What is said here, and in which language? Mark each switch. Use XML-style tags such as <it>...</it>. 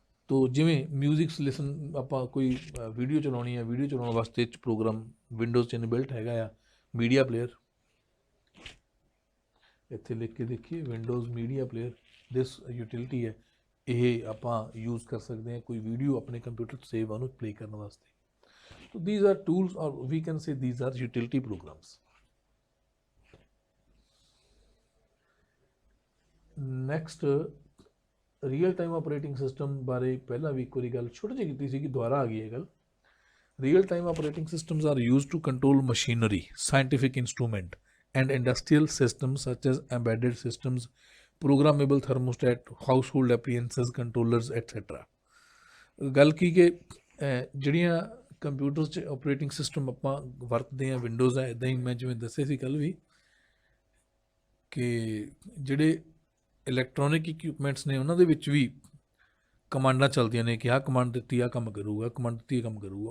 <pa>ਤੋ ਜਿਵੇਂ ਮਿਊਜ਼ਿਕਸ ਲਿਸਨ, ਆਪਾਂ ਕੋਈ ਵੀਡੀਓ ਚਲਾਉਣੀ ਹੈ, ਵੀਡੀਓ ਚਲਾਉਣ ਵਾਸਤੇ ਇਹ 'ਚ ਪ੍ਰੋਗਰਾਮ ਵਿੰਡੋਜ਼ 'ਚ ਇਨਬਿਲਟ ਹੈਗਾ ਆ ਮੀਡੀਆ ਪਲੇਅਰ। ਇੱਥੇ ਲਿਖ ਕੇ ਦੇਖੀਏ ਵਿੰਡੋਜ਼ ਮੀਡੀਆ ਪਲੇਅਰ, ਦਿਸ ਯੂਟਿਲਿਟੀ ਹੈ। ਇਹ ਆਪਾਂ ਯੂਜ਼ ਕਰ ਸਕਦੇ ਹਾਂ ਕੋਈ ਵੀਡੀਓ ਆਪਣੇ ਕੰਪਿਊਟਰ 'ਚ ਸੇਵ ਉਹਨੂੰ ਪਲੇ ਕਰਨ ਵਾਸਤੇ।</pa> <en>So these are tools, or we can say these are utility programs.</en> <pa>Next, real time operating system ਬਾਰੇ ਪਹਿਲਾਂ ਵੀ ਇੱਕ ਵਾਰੀ ਗੱਲ ਛੋਟੀ ਜਿਹੀ ਕੀਤੀ ਸੀ ਕਿ ਦੁਬਾਰਾ ਆ ਗਈ ਇਹ ਗੱਲ।</pa> <en>Real time operating systems are used to control machinery, scientific instrument, and industrial systems such as embedded systems, programmable thermostat, household appliances, controllers, etc.</en> <pa>ਗੱਲ ਕੀ ਕਿ ਜਿਹੜੀਆਂ ਕੰਪਿਊਟਰ 'ਚ ਆਪਰੇਟਿੰਗ ਸਿਸਟਮ ਆਪਾਂ ਵਰਤਦੇ ਹਾਂ ਵਿੰਡੋਜ਼ ਹੈ। ਇੱਦਾਂ ਹੀ ਮੈਂ ਜਿਵੇਂ ਦੱਸਿਆ ਸੀ ਕੱਲ੍ਹ ਵੀ ਕਿ ਜਿਹੜੇ ਇਲੈਕਟ੍ਰੋਨਿਕ ਇਕਵਿਪਮੈਂਟਸ ਨੇ ਉਹਨਾਂ ਦੇ ਵਿੱਚ ਵੀ ਕਮਾਂਡਾਂ ਚੱਲਦੀਆਂ ਨੇ ਕਿ ਆਹ ਕਮਾਂਡ ਦਿੱਤੀ ਆਹ ਕੰਮ ਕਰੂਗਾ, ਕਮਾਂਡ ਦਿੱਤੀ ਇਹ ਕੰਮ ਕਰੂਗਾ।</pa>